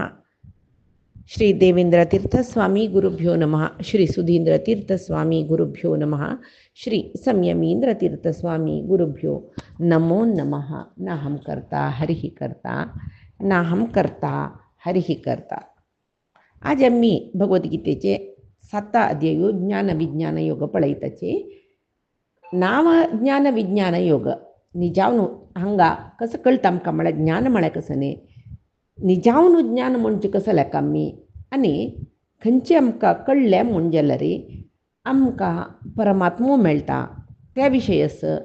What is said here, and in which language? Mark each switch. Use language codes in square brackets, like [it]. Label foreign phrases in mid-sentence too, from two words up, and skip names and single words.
[sa] श्री देवेंद्र तीर्थस्वामी गुरुभ्यो नमः। श्री सुधींद्र तीर्थस्वामी गुरुभ्यो नमः। श्री संयमींद्र तीर्थस्वामी गुरुभ्यो नमो नमः। नाहं कर्ता हरिः कर्ता नाहं कर्ता हरिः कर्ता। [kok] आज आम्ही भगवद्गीतेचे 7 अध्याय ज्ञान विज्ञान योग पळयताचे नाव ज्ञान विज्ञान योग निजावनु हंगा कसं कळतं आमकां म्हळ्यार ज्ञान म्हळ्यार कसं न्ही निजावनु ज्ञान म्हणजे कसं लेका आमी आनी खंयचें आमकां कळ्ळें म्हूण जाल्यार आमकां परमात्मो मेळटा त्या विशयी आसा।